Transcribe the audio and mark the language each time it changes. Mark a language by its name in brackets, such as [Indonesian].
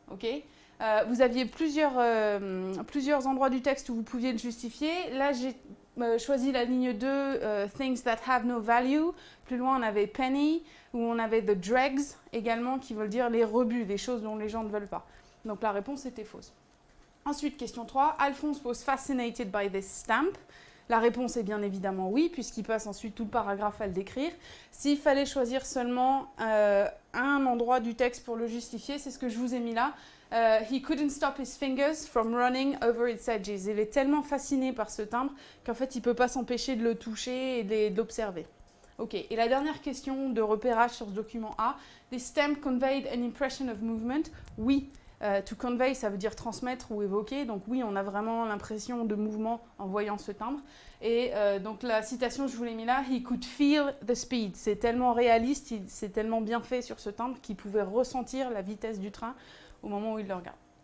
[French] Okay, vous aviez plusieurs endroits du texte où vous pouviez le justifier. Là, j'ai choisi la ligne 2, [English] Things that have no value. [French] Plus loin, on avait penny, où on avait the dregs également, qui veulent dire les rebuts, les choses dont les gens ne veulent pas. Donc, la réponse était fausse. Ensuite, question 3. [English] Alphonse was fascinated by this stamp. [French] La réponse est bien évidemment oui, puisqu'il passe ensuite tout le paragraphe à le décrire. S'il fallait choisir seulement un endroit du texte pour le justifier, c'est ce que je vous ai mis là. [English] He couldn't stop his fingers from running over its edges. [French] Il est tellement fasciné par ce timbre qu'en fait, il ne peut pas s'empêcher de le toucher et de l'observer. Ok, et la dernière question de repérage sur ce document A. [English] This stamp conveyed an impression of movement. [French] Oui. To convey, ça veut dire transmettre ou évoquer. Donc oui, on a vraiment l'impression de mouvement en voyant ce timbre. Et donc la citation, je vous l'ai mis là, « [English] He could feel the speed ». [French] C'est tellement réaliste, c'est tellement bien fait sur ce timbre qu'il pouvait ressentir la vitesse du train au moment où il le regarde.